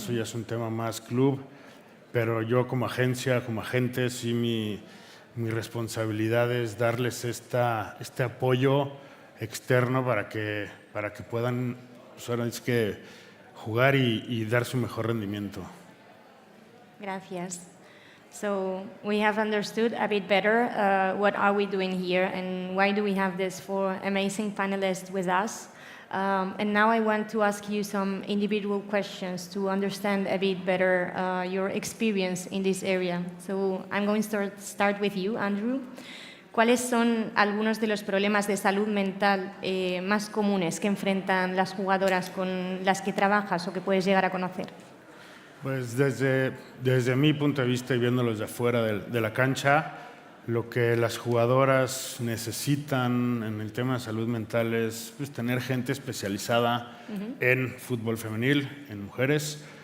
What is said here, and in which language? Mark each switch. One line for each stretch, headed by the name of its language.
Spanish: Eso ya es un tema más club, pero yo como agencia, como agente, sí mi responsabilidad es darles este apoyo externo para que puedan pues ahora es que jugar y dar su mejor rendimiento. Gracias.
English: So we have understood a bit better what are we doing here and why do we have these four amazing panelists with us. And now I want to ask you some individual questions to understand a bit better your experience in this area. So I'm going to start with you, Andrew.
Spanish: ¿Cuáles son algunos de los problemas de salud mental más comunes que enfrentan las jugadoras con las que trabajas o que puedes llegar a conocer? Pues desde mi punto de vista y viéndolos de afuera de la cancha, lo que las jugadoras necesitan en el tema de salud mental es pues, tener gente especializada en fútbol femenil, en mujeres.